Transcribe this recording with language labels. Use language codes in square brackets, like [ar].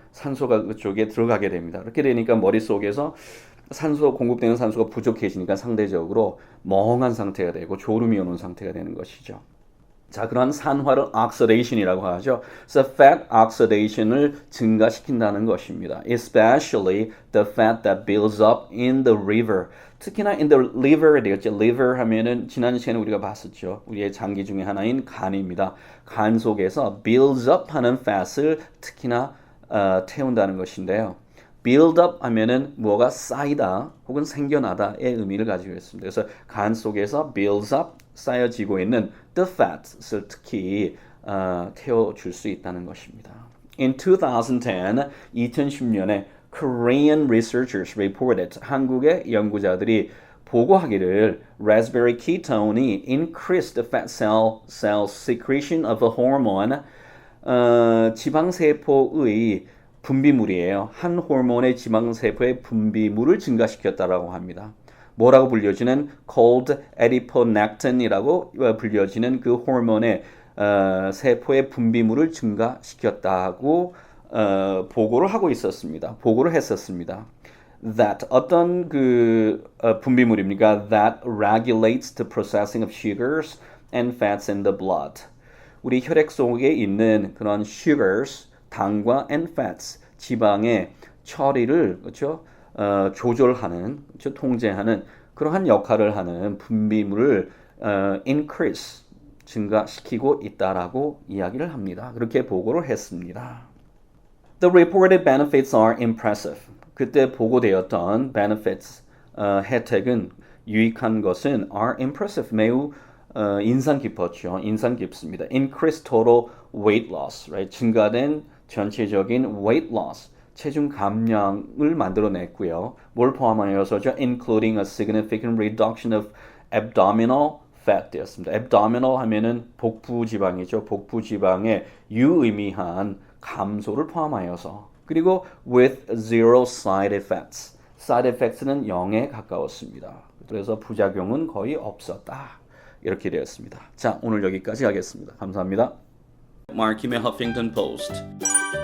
[ko] 산소가 그쪽에 들어가게 됩니다. 그렇게 되니까 머릿속에서 공급되는 산소가 부족해지니까 상대적으로 멍한 상태가 되고 졸음이 오는 상태가 되는 것이죠. 자, 그런 산화를 oxidation이라고 하죠. 그래서 fat oxidation을 증가시킨다는 것입니다. [en] Especially the fat that builds up in the liver. [ko] 특히나 [en] in the liver [ko] 되겠죠. liver 하면은 지난 시간에 우리가 봤었죠. 우리의 장기 중에 하나인 간입니다. 간 속에서 builds up 하는 fat을 특히나 태운다는 것인데요. build up 하면은 뭐가 쌓이다 혹은 생겨나다의 의미를 가지고 있습니다. 그래서 간 속에서 [en] builds up [ko] 쌓여지고 있는 [en] the fat [ko] 을 특히 태워줄 수 있다는 것입니다. [en] In [ko] 2010년에 [en] Korean researchers reported [ko] 한국의 연구자들이 보고하기를 [en] raspberry ketone이 increased fat cell secretion of a hormone [ko] 지방세포의 분비물이에요. 한 호르몬의 지방세포의 분비물을 증가시켰다라고 합니다. 뭐라고 불려지는 cold adiponectin이라고 불려지는 그 호르몬의 세포의 분비물을 증가시켰다고 보고를 하고 있었습니다. 보고를 했었습니다. That 어떤 그 분비물입니까? [en] That regulates the processing of sugars and fats in the blood. [ko] 우리 혈액 속에 있는 그런 sugars, 당과 [en] and fats, [ko] 지방의 처리를 그렇죠? 조절하는, 그렇죠? 통제하는 그러한 역할을 하는 분비물을 increase, 증가시키고 있다라고 이야기를 합니다. 그렇게 보고를 했습니다. [en] The reported benefits are impressive. [ko] 그때 보고되었던 benefits, 혜택은 유익한 것은 [en] are impressive, [ko] 매우 인상 깊었죠. 인상 깊습니다. [en] Increased total weight loss, right? [ko] 증가된 전체적인 [en] weight loss, [ko] 체중 감량을 만들어냈고요. 뭘 포함하여서죠? [en] Including a significant reduction of abdominal fat [ko] 되었습니다. abdominal 하면은 복부 지방이죠. 복부 지방의 유의미한 감소를 포함하여서 그리고 [en] with zero side effects. [ko] side effects는 0에 가까웠습니다. 그래서 부작용은 거의 없었다. 이렇게 되었습니다. 자, 오늘 여기까지 하겠습니다. 감사합니다. 마키의 허핑턴 포스트.